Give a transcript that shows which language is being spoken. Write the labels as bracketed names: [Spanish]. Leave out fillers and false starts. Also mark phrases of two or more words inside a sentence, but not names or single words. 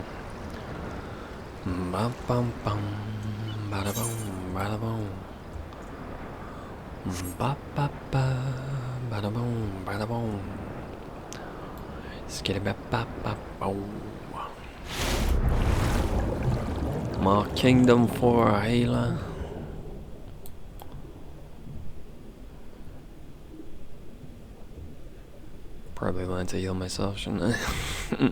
[English] Bum bum bum. Bada boom, bada boom. Ba ba ba. Bada boom, bada boom. Skitty ba ba ba boom. More kingdom for a healer. Probably learn to heal myself, shouldn't I?